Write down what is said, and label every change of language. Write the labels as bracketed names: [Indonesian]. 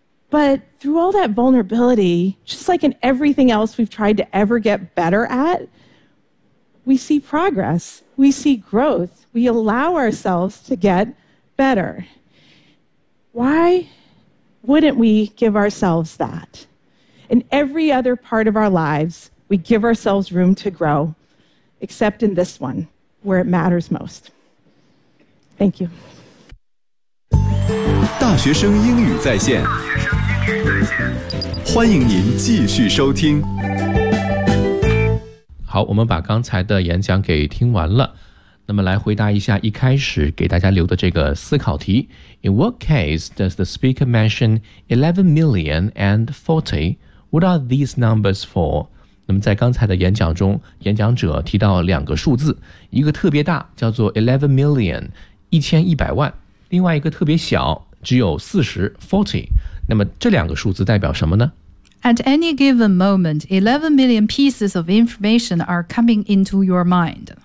[English] But through all that vulnerability, just like in everything else we've tried to ever get better at, we see progress. We see growth. We allow ourselves to get better. Why wouldn't we give ourselves that? In every other part of our lives, we give ourselves room to grow, except in this one, where it matters most. Thank you. [Chinese] 大学生英语在线，欢迎您继续收听。好，我们把刚才的演讲给听完了，那么来回答一下一开始给大家留的这个思考题。 [English] In what case does the speaker mention 11 million and 40? What are these numbers for? [Chinese] 那么在刚才的演讲中，演讲者提到两个数字，一个特别大，叫做 11 million, 1100万，另外一个特别小，只有40 40。那么这两个数字代表什么呢？ [English] At any given moment, 11 million pieces of information are coming into your mind.